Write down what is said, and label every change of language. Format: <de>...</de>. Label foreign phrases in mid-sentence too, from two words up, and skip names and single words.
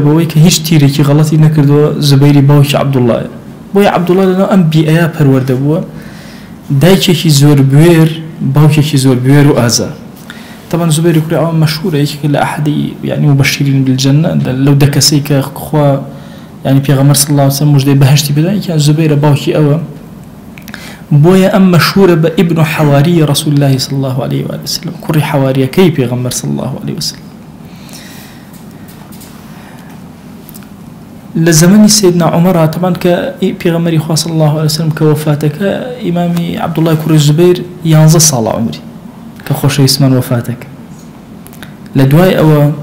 <ckb>بەوەی کە هیچ تیرێکی غەڵەتی نەکردووە زوبەیری باوکی عەبدوڵڵایە بۆیە عەبدوڵڵا لەناو ئەم بیئەیە پەروەردە بووە دایکێکی زۆر بوێر باوکێکی زۆر بوێر و ئازا طبعا زوبەیری کوڕی ئەوام مەشهورە یەکێک لە ئەحەدی یعنی</ckb> <ar>مبەشرین بالجەنە</ar> <ckb>لەو دە کەسەی کە خوا يعني پێغەمبەر</ckb> <ar>صلی الله علیه وسلم</ar> <ckb>مژدەی بەهەشتی بدەن یەکیان زوبەیرە باوکی ئەوە بۆیە ئەم مەشهورە بە</ckb> <ar>ئیبن حەواری رسول الله صلی الله عليه وسلم</ar> <ckb>کوڕی حەواریەکەی پێغەمبەر</ckb> <ar>صلی الله عليه وسلم</ar> <ckb>لە زەمەنی سیدنا عومەر طبعا کە پێغەمبەری خوا</ckb> <ar>صلی الله عليه وسلم</ar> <ckb>کە وەفاتەکە ئیمامی عەبدوڵڵای کوڕی زوبەیر 11 ساڵە عومری کە خۆشەویستمان وەفاتەکە لە دوای ئەوە</ckb>